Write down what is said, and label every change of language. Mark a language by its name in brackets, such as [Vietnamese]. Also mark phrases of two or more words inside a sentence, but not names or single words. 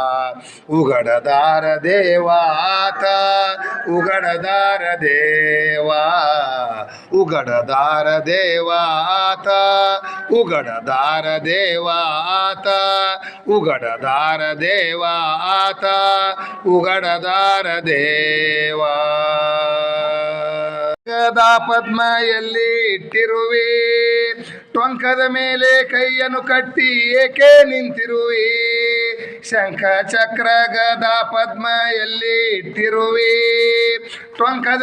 [Marathi] उघडदार देवा आता उघडदार देवा उघडदार देवा आता उघडदार देवा आता उघडदार देवा आता उघडदार देवा [Kannada] ಗದಾ ಪದ್ಮ ಎಲ್ಲಿ ಇಟ್ಟಿರುವೆ ಟೊಂಕದ ಮೇಲೆ ಕೈಯನ್ನು ಕಟ್ಟಿ ಏಕೆ ನಿಂತಿರುವೆ ಶಂಖ ಚಕ್ರ ಗದಾ ಪದ್ಮ ಎಲ್ಲಿ ಇಟ್ಟಿರುವೆ ಟೊಂಕದ